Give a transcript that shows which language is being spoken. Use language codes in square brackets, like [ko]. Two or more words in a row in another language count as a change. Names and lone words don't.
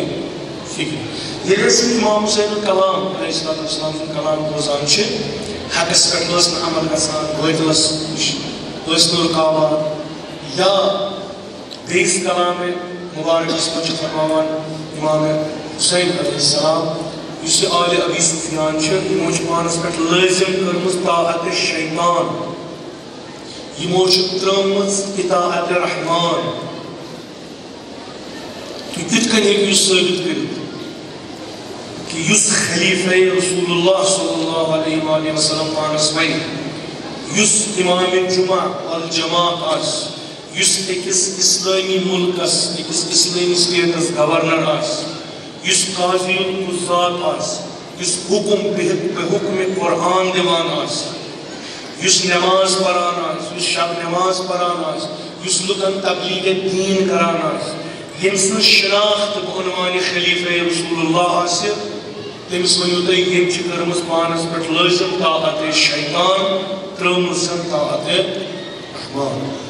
[ks] فِکرِ ییٚلہِ أسۍ امام حُسینُن کلام [ar] علیہ الصلوۃ والسلام [ks] سُنٛد کلام بوزان چھِ حقس پٮ۪ٹھ ٲس نہٕ عمل گژھان بٲطلس نِش ٲسۍ نہٕ رُکاوان یا بیٚیِس کلامِ مُبارکس منٛز چھِ فرماوان امام حُسین [ar] علیہ السلام [ks] یُس یہِ آلِ ابی سفیان چھِ یِمو چھِ پانس پٮ۪ٹھ لٲزم کٔرمٕژ طاعتِ شیطان یِمو چھِ ترٲومٕژ اطاعتِ رحمان تُہۍ کِتھ کٔنۍ ہیٚکِو یہِ ثٲبت کٔرِتھ کہ یُس خلیفہ رسول اللہ [ar] صلی اللہ علیہ وآلہ وسلم [ks] پانس ونہِ یُس امام جمعہ الجماع آسہِ یُس أکِس اسلٲمی مُلکس أکِس اسلٲمی سٹیٹس گورنر آسہِ یُس قاضی القُضات آسہِ یُس حُکُم بحُکمِ قرآن دِوان آسہِ یُس نٮ۪ماز پران آسہِ یُس شب نٮ۪ماز پران آسہِ یُس لُکن تبلیغ دیٖن کران آسہِ ییٚمہِ سٕنٛز شناخت بعنوانِ خلیفہ رسول اللہ آسہِ تٔمِس ؤنِو تُہۍ ییٚمۍ چھِ کٔرمٕژ پانس پٮ۪ٹھ لٲزم طاعتِ شیطان ترٲومٕژ طاعتِ رحمان